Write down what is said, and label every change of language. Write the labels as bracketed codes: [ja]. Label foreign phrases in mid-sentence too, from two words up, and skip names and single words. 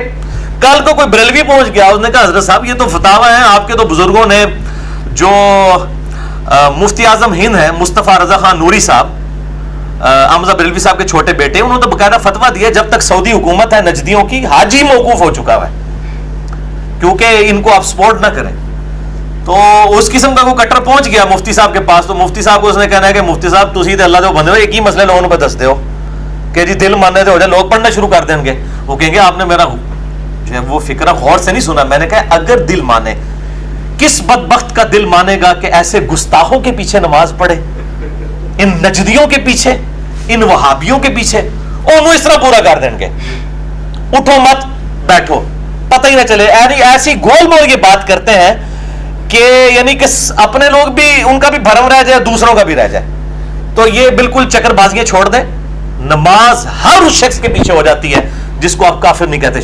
[ur] کل کو کوئی بریلوی پہنچ گیا، اس نے کہا حضرت صاحب یہ تو فتاوا ہے آپ کے تو بزرگوں نے، جو مفتی اعظم ہند ہیں مصطفیٰ رضا خان نوری صاحب، احمد بریلوی صاحب کے چھوٹے بیٹے، انہوں نے تو باقاعدہ فتوا دیا جب تک سعودی حکومت ہے نجدیوں کی حج ہی موقوف ہو چکا ہے کیونکہ ان کو آپ سپورٹ نہ کریں. تو اس قسم کا کوئی کٹر پہنچ گیا مفتی صاحب کے پاس، تو مفتی صاحب کو اس نے کہنا ہے کہ مفتی صاحب [pa] تسی تے اللہ جو بندے ہو [ur] ایک ہی مسئلے لوگوں کو دستے ہو کہ جی دل ماننے سے ہو جائے، لوگ پڑھنا شروع کر دیں گے. وہ کہیں گے آپ نے میرا جو ہے وہ فکرہ غور سے نہیں سنا. میں نے کہا اگر دل مانے، کس بدبخت کا دل مانے گا کہ ایسے گستاخوں کے پیچھے نماز پڑھے، ان نجدیوں کے پیچھے، ان وہابیوں کے پیچھے؟ [pa] ਉਹਨੂੰ ਇਸ ਤਰ੍ਹਾਂ ਪੂਰਾ ਕਰ ਦੇंगे, [ur] اٹھو مت بیٹھو، پتہ ہی نہ چلے. یعنی ایسی گول مول یہ بات کرتے ہیں کہ یعنی کہ اپنے لوگ بھی، ان کا بھی بھرم رہ جائے، دوسروں کا بھی رہ جائے. تو یہ بالکل چکربازیاں چھوڑ دیں۔ نماز ہر اس شخص کے پیچھے ہو جاتی ہے جس کو آپ کافر نہیں کہتے.